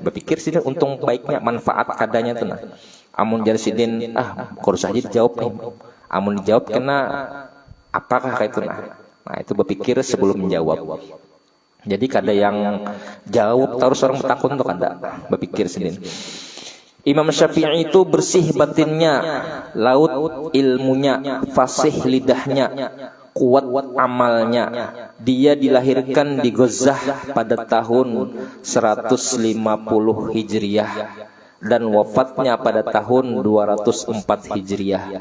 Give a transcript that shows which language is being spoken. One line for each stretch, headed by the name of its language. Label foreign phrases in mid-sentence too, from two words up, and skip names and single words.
Banjar: Berpikir sidin untung baiknya, manfaat kadanya tuh. Nah. Amun jadi sidin, kurus aja dijawab nih. Amun dijawab kena apakah kayak itu? Nah, itu berpikir sebelum menjawab. Jadi kada yang jawab terus orang bertakun tuh kada, berpikir sidin.
Indonesian: Imam Syafi'i itu bersih batinnya, laut ilmunya, fasih lidahnya, kuat amalnya. Dia dilahirkan di Ghazzah pada tahun 150 Hijriah dan wafatnya pada tahun 204 Hijriah.